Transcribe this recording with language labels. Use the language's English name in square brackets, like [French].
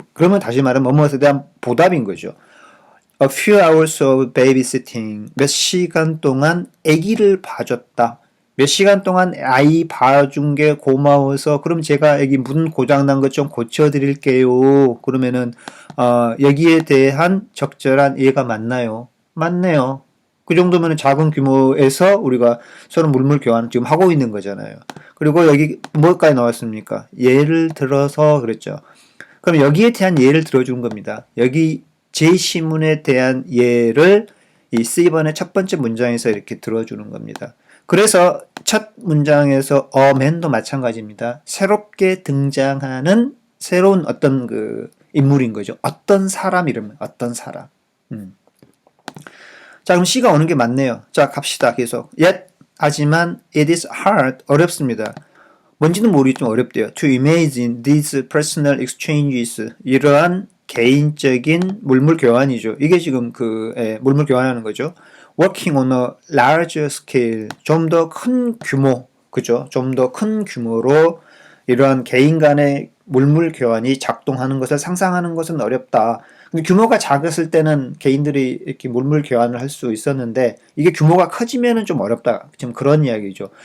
[Korean] 그러면 다시 말하면 뭐뭐에 대한 보답인 거죠. [English] A few hours of babysitting. [Korean] 몇 시간 동안 아기를 봐줬다. 몇 시간 동안 아이 봐준 게 고마워서 그럼 제가 여기 문 고장난 것 좀 고쳐드릴게요. 그러면은 여기에 대한 적절한 이해가 맞나요? 맞네요. 그 정도면 작은 규모에서 우리가 서로 물물 교환을 지금 하고 있는 거잖아요. 그리고 여기 뭐까지 나왔습니까? 예를 들어서 그랬죠. 그럼 여기에 대한 예를 들어주는 겁니다. 여기 제시문에 대한 예를 이 C번의 첫 번째 문장에서 이렇게 들어주는 겁니다. 그래서 첫 문장에서 man도 마찬가지입니다. 새롭게 등장하는 새로운 어떤 그 인물인 거죠. 어떤 사람 이러면 어떤 사람. 자, 그럼 C가 오는 게 맞네요. 자, 갑시다. 계속. [English] Yet, [Korean] 하지만 [English] it is hard, [Korean] 어렵습니다. 뭔지는 모르겠지만 어렵대요. [English] To imagine these personal exchanges, [Korean] 이러한 개인적인 물물 교환이죠. 이게 지금 물물 교환하는 거죠. [English] Working on a larger scale, [Korean] 좀 더 큰 규모, 그죠? 좀 더 큰 규모로 이러한 개인 간의 물물 교환이 작동하는 것을 상상하는 것은 어렵다. 근데 규모가 작았을 때는 개인들이 이렇게 물물 교환을 할 수 있었는데 이게 규모가 커지면은 좀 어렵다. 지금 그런 이야기죠.